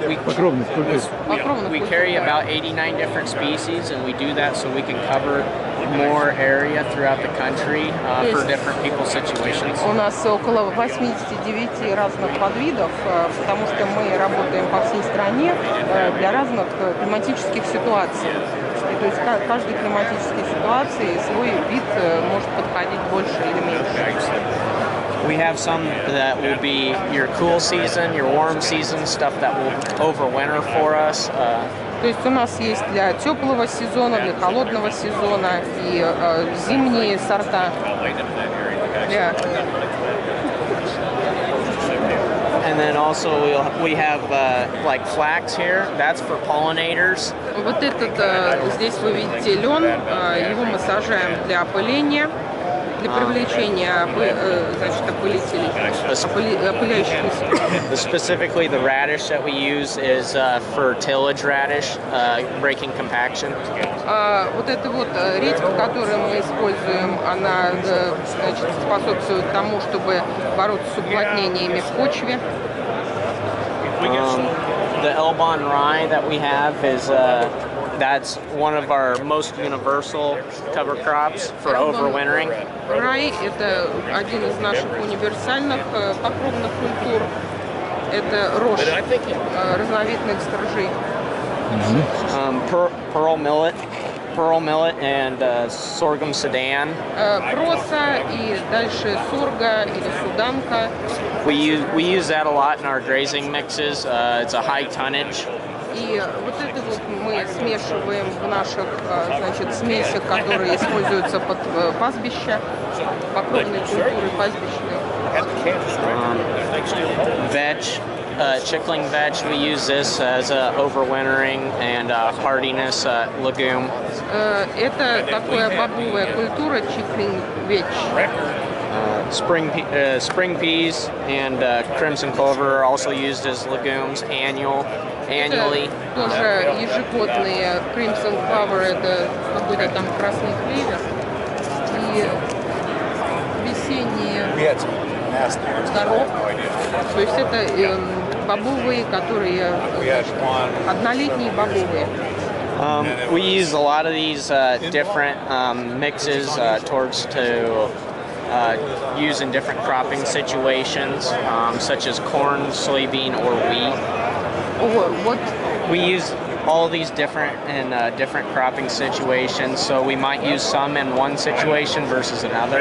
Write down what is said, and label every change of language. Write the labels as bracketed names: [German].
[English] We carry about 89 different species, and we do that so we can cover more area throughout the country for different people's situations. [Russian] У нас около 89 разных подвидов, потому что мы работаем по всей стране для разных климатических ситуаций. То есть каждой климатической ситуации свой вид может подходить больше или меньше. [English] We have some that will be your cool season, your warm season, stuff that will overwinter for us. [Russian] То есть у нас есть для теплого сезона, для холодного сезона и зимние сорта. [English] And then also we have like flax here. That's for pollinators. [Russian] Вот этот здесь вы видите лен, его мы сажаем для опыления. Для привлечения значит, опылителей, опыляющих листьев. [English] Specifically, the radish that we use is for tillage radish, breaking compaction. [Russian] Вот эта вот редька, которую мы используем, она значит, способствует тому, чтобы бороться с уплотнениями в почве. [English] The Elbon rye that we have is that's one of our most universal cover crops for overwintering. [Russian] Рай – это один из наших универсальных покровных культур. Это рожь разновидных стружей. [English] Pearl millet and sorghum sudan. [Russian] Проса и дальше сорга или суданка. [English] We use that a lot in our grazing mixes. It's a high tonnage. [Russian] И вот это вот мы смешиваем в наших, значит, смесях, которые используются под пастбища, покровные культуры пастбищные. [English] Chickling veg, we use this as a overwintering and hardiness legume. [Russian] Это такая бобовая культура, chickling veg. [English] Spring peas and crimson clover are also used as legumes annually. [Russian] Тоже ежегодные crimson clover, это какой-то там красный клевер. И весенние горох. То есть это бобовые, которые однолетние бобовые. [English] We use a lot of these different mixes to use in different cropping situations, such as corn, soybean, or wheat. What? We use all of these different cropping situations, so we might use some in one situation versus another.